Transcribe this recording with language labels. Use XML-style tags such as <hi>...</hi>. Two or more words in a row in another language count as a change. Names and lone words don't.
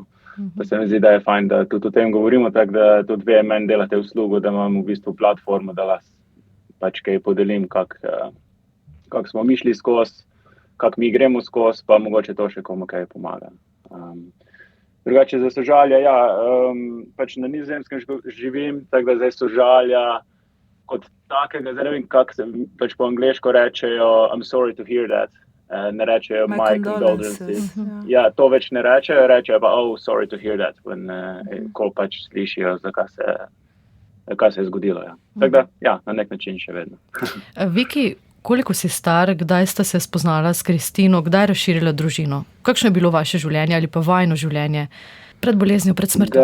<sl>Pa se mi zdi, da je fajn, da tudi o tem govorimo, tako da tudi vi meni delate uslugo, da imam v bistvu platformo, da las pač kaj podelim, kako smo mi šli skozi, kako mi gremo skozi, pa mogoče to še komu kaj pomaga. Drugače za sožalje, pač na Nizozemskem živim, tako da zdaj sožalja kot takega, zdaj ne vem, kako se pač po angleško rečejo,</sl> <en>I'm sorry to hear that,</en> <sl>ne rečejo</sl> <en>my condolences.</en> <sl>Ja, to več ne rečejo pa</sl> <en>oh, sorry to hear that,</en> <sl>ko pač slišijo, kaj se je zgodilo. Ja. Tako da, na nek način še vedno. Viki, koliko si star, kdaj sta se spoznala s Kristino, kdaj razširila družino? Kakšno je bilo vaše življenje ali pa vajino življenje pred boleznijo, pred smrtjo?</sl>